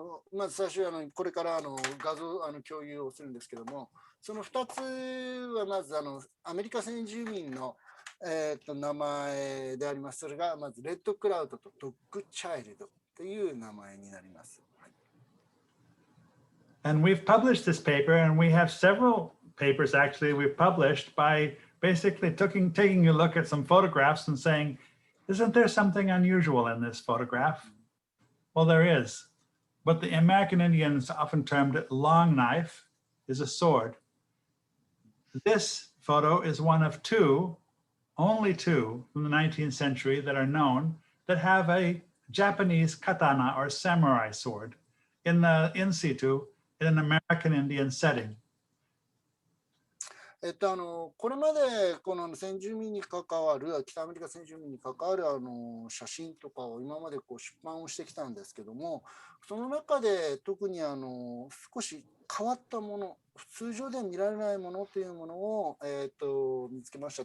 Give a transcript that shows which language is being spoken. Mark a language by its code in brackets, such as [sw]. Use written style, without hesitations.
[ja] まず最初これから画像共有をするんですけども、その2つはまずアメリカ先住民の、名前であります。それがまずレッドクラウドとドッグチャイルドという名前になります。 [en] And we've published this paper, and we have several papers actually we've published by basically taking a look at some photographs and saying, isn't there something unusual in this photograph? Well, there is. What the American Indians often termed long knife is a sword. This photo is one of only two from the 19th century that are known that have a Japanese katana or samurai sword in situ in an American Indian setting. [ja] これまでこの先住民に関わる北アメリカ先住民に関わる写真とかを今まで出版をしてきたんですけども、その中で特に少し変わったもの、通常では見られないものというものを、見つけました。